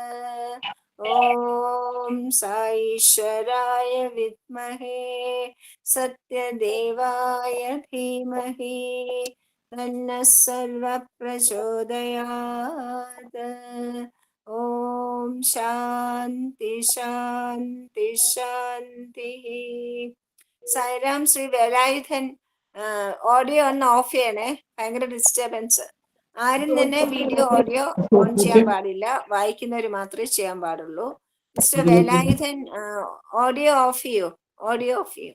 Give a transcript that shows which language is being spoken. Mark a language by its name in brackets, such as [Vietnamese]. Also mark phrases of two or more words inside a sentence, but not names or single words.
[Sanskrit] ॐ साईश्वराय विद्महे सत्यदेवाय धीमहि तन्नः सर्वः प्रचोदयात्. ॐ शान्ति शान्ति शान्तिः. [Malayalam] സായിരാം. ശ്രീ വേലായുധൻ ഓഡിയോ ഒന്ന് ഓഫ് ചെയ്യണേ, ഭയങ്കര ഡിസ്റ്റർബൻസ്. ആരും തന്നെ [English] video audio on [Malayalam] ചെയ്യാൻ പാടില്ല, വായിക്കുന്നവർ മാത്രമേ ചെയ്യാൻ പാടുള്ളൂ. മിസ്റ്റർ വേലായുധൻ [English] audio off [Malayalam] ചെയ്യൂ, [English] audio off [Malayalam] ചെയ്യൂ.